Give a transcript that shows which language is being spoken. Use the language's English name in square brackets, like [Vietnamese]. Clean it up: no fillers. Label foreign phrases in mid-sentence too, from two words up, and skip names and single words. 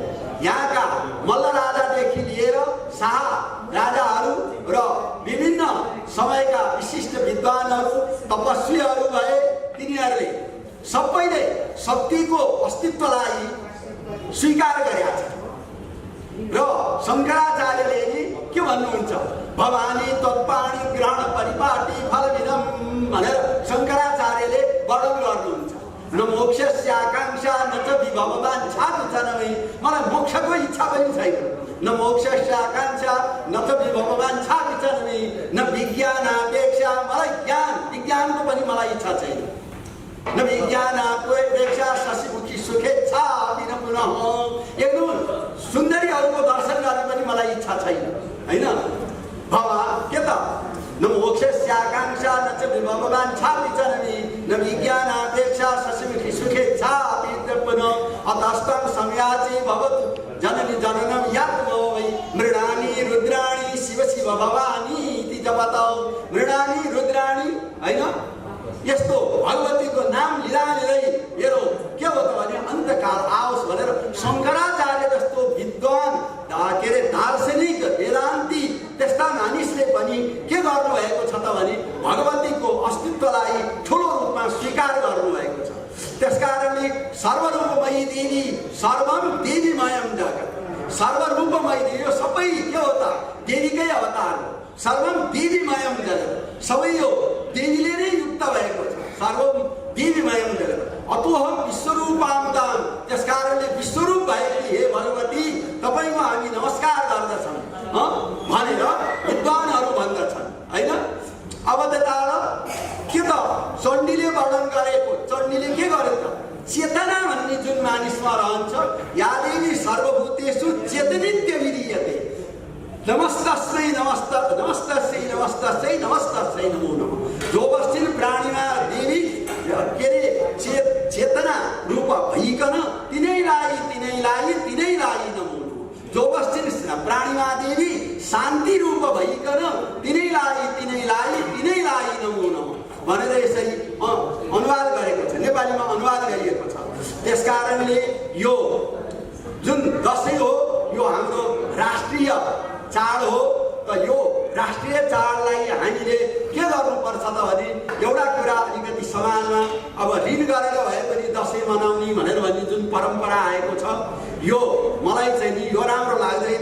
[Nepali] यहाँका मल्ल राजादेखि लिएर शाह राजाहरू र विभिन्न समयका विशिष्ट विद्वानहरू, तपस्वीहरू भए तिनीहरूले सबैले शक्तिको अस्तित्वलाई स्वीकार गरेका छन्। र शङ्कराचार्यले नि के भन्नुहुन्छ, [Sanskrit] भवानी तत्पाणी ग्रहण परिपाटी फलविदम [Nepali] भनेर शङ्कराचार्यले वर्णन गर्नुहुन्छ। [Sanskrit] न मोक्षस्य आकाङ्क्षा न च विभववाञ्छा विचनमै, [Nepali] मलाई मोक्षको इच्छा पनि छैन। [Sanskrit] न मोक्षस्य आकाङ्क्षा न च विभववाञ्छा विचनमै, न विज्ञानापेक्षा, [Nepali] मलाई विज्ञानको पनि मलाई इच्छा छैन। [Sanskrit] न विज्ञानापेक्षा शशिमुखी सुखेच्छा दिन पुनः, [Nepali] एकदम सुन्दरीहरूको दर्शन गर्ने पनि मलाई इच्छा छैन हैन। [Sanskrit] भवा के त न मोक्षस्य आकाङ्क्षा न च विभववाञ्छा विचनमै, न विज्ञानापेक्षा शशिमुखी सुखेच्छा दिन पुनः, अतस्तं संयाचि भवतु जननी जननं यात्मो वै, मृणानि रुद्राणि शिव शिव भवानी इति जपतौ। मृणानि रुद्राणि [Nepali] हैन, यस्तो भगवतीको नाम लिँदा मेरो के हो त भने अन्तकाल आओस् भनेर शङ्कराचार्य जस्तो विद्वान के अरे दार्शनिक वेदान्ती त्यस्ता मानिसले पनि के गर्नुभएको छ त भने भगवतीको अस्तित्वलाई ठुलो रूपमा स्वीकार गर्नुभएको छ। [Sanskrit] त्यसकारणले सर्वरूपमयी देवी, सर्वम देवीमयम जगत्, सर्वरूपमयी देवी, [Nepali] यो सबै के हो त देवीकै अवतार हो। [Sanskrit] सर्वम देवीमयम जगत्, [Nepali] सबै यो देवीले नै युक्त भएको छ। [Sanskrit] सर्वम देवीमयम जगत् अतोहम विश्वरूपान्ताम, [Nepali] त्यसकारणले विश्वरूप भएकी हे भगवती तपाईको हामी नमस्कार गर्दछौँ भनेर विद्वानहरू भन्दछन् हैन। अब त्यता के त चण्डीले वर्णन गरेको, चण्डीले के गर्यो त चेतना भन्ने जुन मानिसमा रहन्छ, [Sanskrit] या देवी सर्वभूतेषु चेतनित्य विधीयते, नमस्तस्यै नमस्तस्यै नमस्तस्यै नमस्तस्यै नमो नमः। [Nepali] जो बस्छिन् प्राणीमा देवी के अरे चेतना रूप भइकन तिनैलाई [Sanskrit] नमो नमः। [Nepali] जो बस्छिन् प्राणीमा देवी शान्ति रूप भइकन तिनैलाई [Sanskrit] नमो नमः [Nepali] भनेर यसरी अनुवाद गरेको छ, नेपालीमा अनुवाद गरिएको छ। त्यसकारणले यो जुन दशैँ हो यो हाम्रो राष्ट्रिय चाड हो। त यो राष्ट्रिय चाडलाई हामीले के गर्नुपर्छ त भने एउटा कुरा अलिकति समाजमा अब ऋण गरेर भए पनि दशैँ मनाउने भनेर भन्ने जुन परम्परा आएको छ, यो मलाई चाहिँ नि यो राम्रो लाग्दैन।